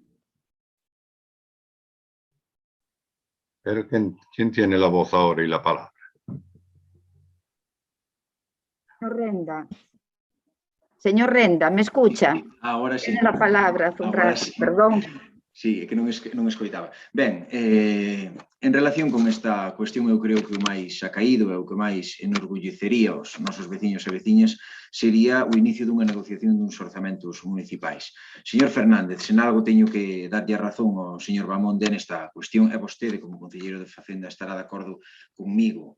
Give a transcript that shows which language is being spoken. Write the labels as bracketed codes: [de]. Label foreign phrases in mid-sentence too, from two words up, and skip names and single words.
[es] Pero ¿quién tiene la voz ahora y la palabra? Renda. Señor Renda, ¿me escucha? Ahora sí. Tiene la palabra hace un rato, perdón. [gl] Sí, é que non escoitaba. Ben, en relación con esta cuestión, eu creo que o máis acaído e o que máis enorgullecería os nosos veciños e veciñas sería o inicio dunha negociación duns orzamentos municipais. Señor Fernández, sen algo teño que darlle a razón ao señor Bamonde nesta cuestión, e vostede, como concelleiro de Facenda, estará de acordo comigo.